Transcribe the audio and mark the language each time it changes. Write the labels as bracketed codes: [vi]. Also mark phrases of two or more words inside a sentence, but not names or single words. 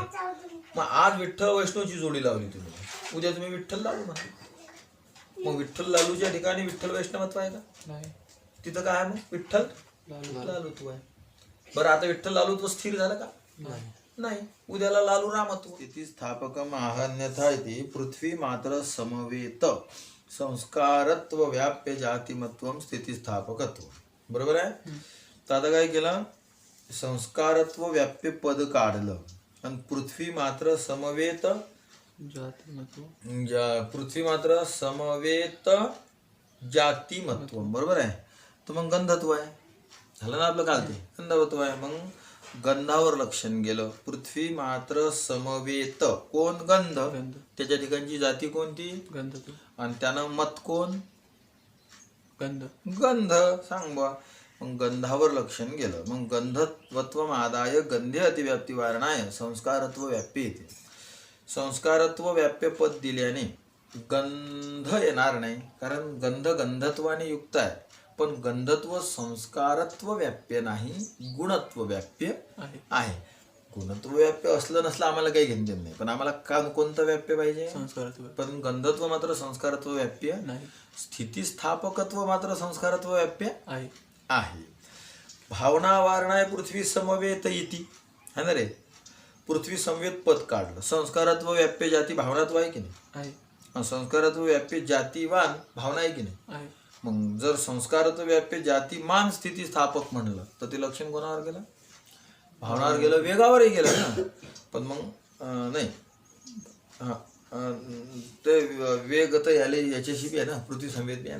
[mr] मग आज विठ्ठल वैष्णवची जोडी लावली तुम्ही, उद्या तुम्ही विठ्ठल लालू म्हणा. मग विठ्ठल लालूच्या ठिकाणी विठ्ठल वैष्णवत्व आहे का? नाही. तिथं काय आहे? मग विठ्ठल लालू लालूत्व आहे. बरं, आता विठ्ठल लालूत्व स्थिर झालं का? नाही. नाही. उद्याला लालू रामत्व. [sa] स्थितिस्थापकम आहन्यथा इति पृथ्वी मात्र समवेत संस्कारत्व व्याप्य जातिमत्व स्थितिस्थापकत्व. [mr] बरोबर आहे? तर आता काय केलं? संस्कारत्व व्याप्य पद काढलं आणि [sa] पृथ्वी मात्र समवेत, [mr] जातीमत्व [sa] पृथ्वी मात्र समवेत जातिमत्व. [mr] बरोबर आहे? तर मग गंधत्व आहे. झालं ना आपलं? काल ते गंधत्व आहे. मग गंधावर लक्षण गेलं. [sa] पृथ्वी मात्र समवेत. [mr] कोण? गंध. गंध. त्याच्या ठिकाणची जाती कोणती? गंध तू. आणि त्यानं मत कोण? गंध. गंध. सांग बा. मग गंधावर लक्षण गेलं. [sa] मग गंधत्वत्व आदाय गंधे अतिव्याप्ती वारणाय संस्कारत्व व्याप्य येते. [mr] संस्कारत्व व्याप्य पद दिल्याने गंध येणार नाही, कारण गंध गंधत्वाने युक्त आहे. पण गंधत्व संस्कारत्व व्याप्य नाही, गुणत्व व्याप्य आहे. आहे. गुणत्व व्याप्य असलं नसलं आम्हाला काही घेणं देणं नाही, पण आम्हाला कोणतं व्याप्य पाहिजे? संस्कारात्व. पण गंधत्व मात्र संस्कारत्व व्याप्य नाही. स्थितिस्थापकत्व मात्र संस्कारत्व व्याप्य आहे. [sa] आहे. भावना वारणाय पृथ्वी समवेत इति, [hi] है ना रे. [mr] पृथ्वी समवेत पद काढलं. संस्कारत्व व्याप्य जाती भावनात्व आहे की नाही? आहे. आणि संस्कारत्व व्याप्य जातीवान भावना आहे की नाही? आहे. मग जर संस्कारत्व व्याप्य जातीमान स्थिती स्थापक म्हणलं तर ते लक्षण कोणावर गेलं? भावनावर गेलं, वेगावरही गेलं ना. पण मग नाही, ते वेग तर याच्याशी बी आहे ना, पृथ्वी संवेद बी आहे ना.